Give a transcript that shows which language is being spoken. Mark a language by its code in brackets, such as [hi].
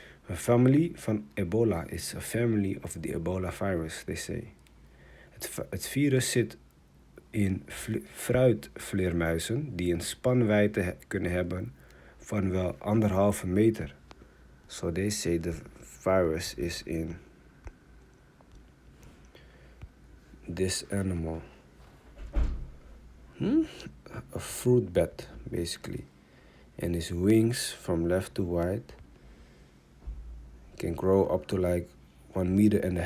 [en] A family van Ebola is a family of the Ebola virus, they say. [nl] Het virus zit in fruitvleermuizen die een spanwijdte kunnen hebben van wel 1,5 meter. [en] So they say the virus is in this animal. A fruit bat, basically. And his wings from left to right can grow up to like 1.5 meters.